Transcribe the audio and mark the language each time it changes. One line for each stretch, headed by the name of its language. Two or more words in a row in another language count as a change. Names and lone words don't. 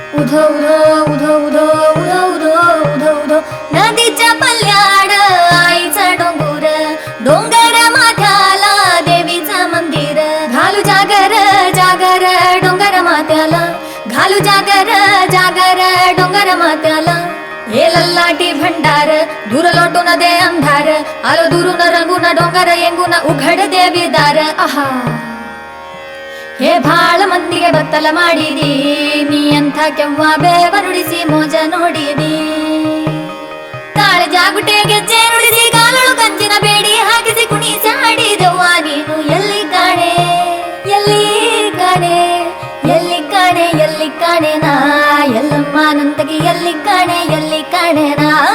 Marathi: उधो उधो उधो उधो उधो उधो उधो उधो नदीच्या पल्ल्याड आईचा डोंगर डोंगर माथ्याला देवीचं मंदिर घालू जागर जागर डोंगर माथ्याला घालू जागर जागर डोंगर माथ्याला हे लल्लाटी भंडार दूर लोटून दे अंधार आलो दुरून रंगून डोंगर येंगून उघड देवी दार आहा हे
Kannada: ಭಾಳ ಮಂದಿಗೆ ಬತ್ತಲ ಮಾಡಿದಿ ನೀ ಅಂತ ಕೆವ್ವ ಬೇವರುಡಿಸಿ ಮೋಜ ನೋಡಿದಿ ತಾಳ ಜಾಗುಟೆ ಗೆಜ್ಜೆ ನುಡಿಸಿ ಕಾಲಳು ಕಂಚಿನ ಬೇಡಿ ಹಾಕಿಸಿ ಕುಣಿಸಿ ಹಾಡಿದವ್ವ ನೀನು ಎಲ್ಲಿ ಕಾಣೆ ಎಲ್ಲಿ ಕಾಣೆ ಎಲ್ಲಿ ಕಾಣೆ ಎಲ್ಲಿ ಕಾಣೆ ನಾ ಎಲ್ಲಮ್ಮ ನಂತಗಿ ಎಲ್ಲಿ ಕಾಣೆ ನಾ